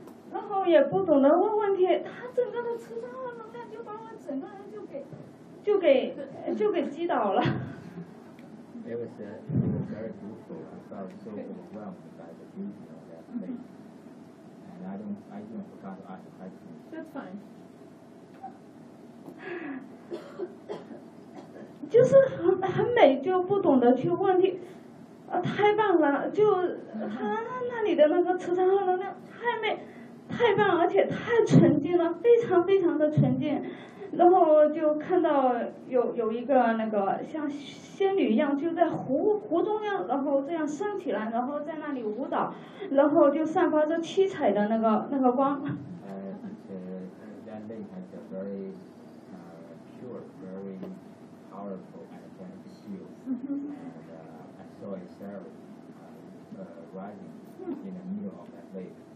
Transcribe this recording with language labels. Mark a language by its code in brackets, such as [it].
[zh] 然后也不懂得问问题，他整个的磁场能量就把我整个人就给击倒了。 [en] It was very beautiful. I felt so overwhelmed by the beauty of that place, and I even forgot to ask questions. That's fine. [zh] 就是很美，就不懂得去问题。啊，太棒了！就他那里的那个磁场和能量太美。太棒，而且太纯净了，非常非常的纯净。然后就看到有一个那个像仙女一样，就在湖中央，然后这样升起来，然后在那里舞蹈，然后就散发着七彩的那个光。 [en] That lake has a very pure, very powerful energetic field, and I saw a seraph rising in the middle of that lake.